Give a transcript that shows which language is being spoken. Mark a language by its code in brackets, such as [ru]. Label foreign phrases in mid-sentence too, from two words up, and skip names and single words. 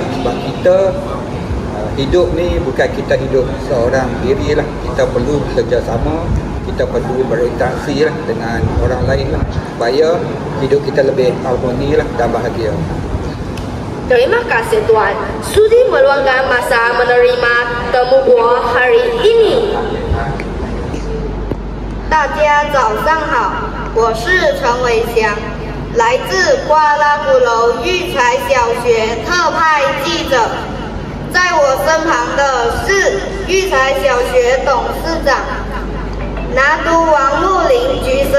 [ms] Sebab kita hidup ni bukan kita hidup seorang diri lah, kita perlu bekerjasama, kita perlu berinteraksi lah dengan orang lain lah, supaya hidup kita lebih harmoni lah dan bahagia. Terima kasih Tuan sudi meluangkan masa menerima temu gua hari ini. [zh] 大家早上好，我是陈伟翔，来自瓜拉鼓楼育才小学特派记者。在我身旁的是育才小学董事长拿督王木林局生。